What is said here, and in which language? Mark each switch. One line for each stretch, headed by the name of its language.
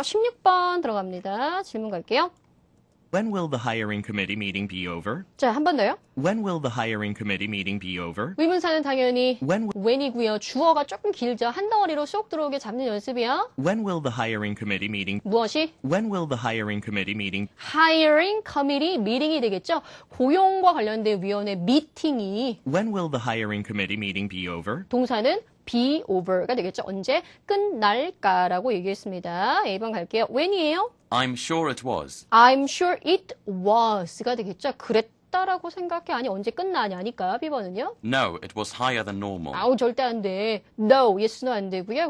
Korean: 16번 들어갑니다. 질문 갈게요.
English: When will the hiring committee meeting be over?
Korean: 자, 한 번 더요.
English: When will the hiring committee meeting be over?
Korean: 의문사는 당연히
English: When
Korean: when이고요. 주어가 조금 길죠. 한 덩어리로 쏙 들어오게 잡는 연습이요.
English: when will the hiring committee meeting
Korean: 무엇이?
English: When will the hiring committee meeting hiring committee meeting이
Korean: 되겠죠. 고용과 관련된 위원회 미팅이
English: When will the hiring committee meeting be over?
Korean: 동사는 be over가 되겠죠. 언제 끝날까라고 얘기했습니다. A번 갈게요. when이에요?
English: I'm sure it was. I'm sure it was가
Korean: 되겠죠. 그랬다라고 생각해. 아니 언제 끝나냐니까. B번은요?
English: No, it was higher than normal.
Korean: 아우 절대 안 돼. No, yes, no 안 되고요.